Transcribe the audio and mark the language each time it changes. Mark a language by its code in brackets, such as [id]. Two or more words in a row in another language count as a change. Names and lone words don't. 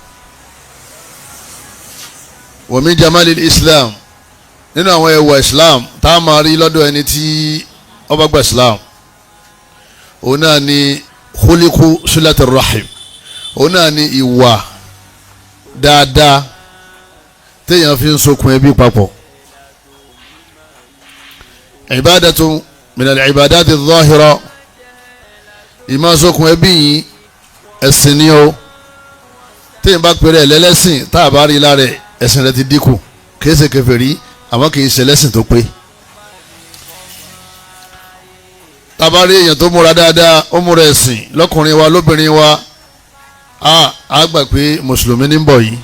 [ar] Wa min jamalil Islam, [yo] nínú àwọn ẹwà Islam tá a máa rí lọ́dọ̀ ẹni tí ó bá gba Islam, òun náà ni [ar] khuliqu silatir rahim. [yo] Òun náà ni ìwà dáadáa téèyàn fi ń sokùn ẹbí papọ̀. [ar] Ibadatu min al-ibadati adh-dhahira. [yo] Ìmọ̀ sokùn ẹbí yìí ẹ̀sìn ni ó. Téèyàn bá pèrè ẹ̀ lẹ́lẹ́sìn tá a bá rí lára ẹ̀sìn rẹ̀ ti dínkù, kìí ṣe kèfèrí àmọ́ kìí ṣe lẹ́sìn tó pé. Tabari èèyàn tó múra dáadáa, ó múra ẹ̀sìn lọ́kùnrin wa lóbìnrin wa, a gbà pé mùsùlùmí ní bọ̀ yìí.